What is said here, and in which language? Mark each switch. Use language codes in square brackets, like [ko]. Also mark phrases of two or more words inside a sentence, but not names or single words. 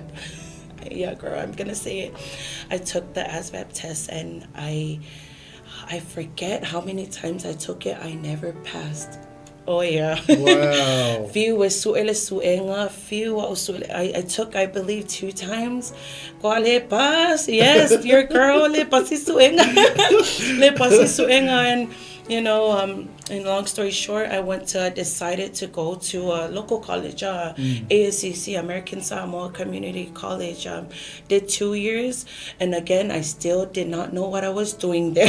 [en] Yeah, girl, I'm gonna say it. I took the ASVAB test and I forget how many times I took it. I never passed. Oh yeah. Wow. I took, I believe, 2 times. Yes, your girl [sm] le pasi suenga. [en] And in long story short, I decided to go to a local college, ASCC, American Samoa Community College. Did 2 years, and again, I still did not know what I was doing there.